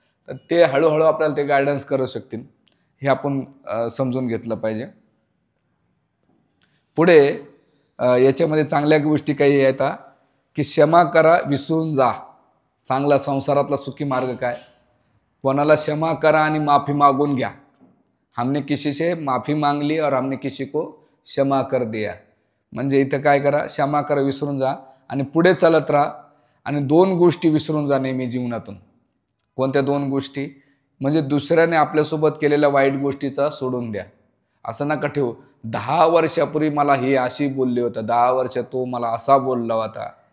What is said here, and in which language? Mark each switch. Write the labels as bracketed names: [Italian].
[Marathi] तर ते हळूहळू आपल्याला ते गायडन्स करू शकतील. हे आपण समजून घेतलं पाहिजे. पुढे याच्यामध्ये चांगल्या गोष्टी काही येतात की क्षमा करा, विसरून जा. चांगला संसारातला सुखी मार्ग काय, कोणाला क्षमा करा आणि माफी मागून घ्या. [Hindi] हमने किसी से माफी मांग ली और हमने किसी को क्षमा कर दिया. [Marathi] म्हणजे इथं काय करा, क्षमा करा, विसरून जा आणि पुढे चालत राहा. आणि 2 गोष्टी विसरून जा नेहमी जीवनातून. कोणत्या 2 गोष्टी, म्हणजे दुसऱ्याने आपल्यासोबत केलेल्या वाईट गोष्टीचा सोडून द्या. असं नका ठेवू, 10 वर्षापूर्वी मला ही अशी बोलली होतं, 10 वर्ष तो मला असा बोलला होता.